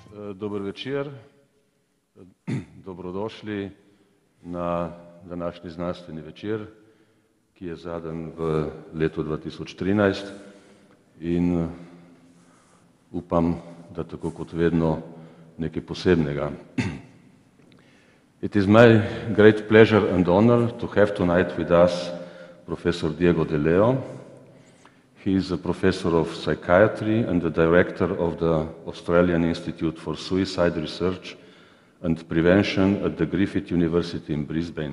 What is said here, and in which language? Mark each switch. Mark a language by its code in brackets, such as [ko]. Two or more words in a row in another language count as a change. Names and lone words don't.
[sl] Dober večer, dobrodošli na današnji znanstveni večer, ki je zadan v letu 2013 in upam, da tako kot vedno nekaj posebnega. [en] It is my great pleasure and honor to have tonight with us Professor Diego De Leo. He is a professor of psychiatry and the director of the Australian Institute for Suicide Research and Prevention at the Griffith University in Brisbane.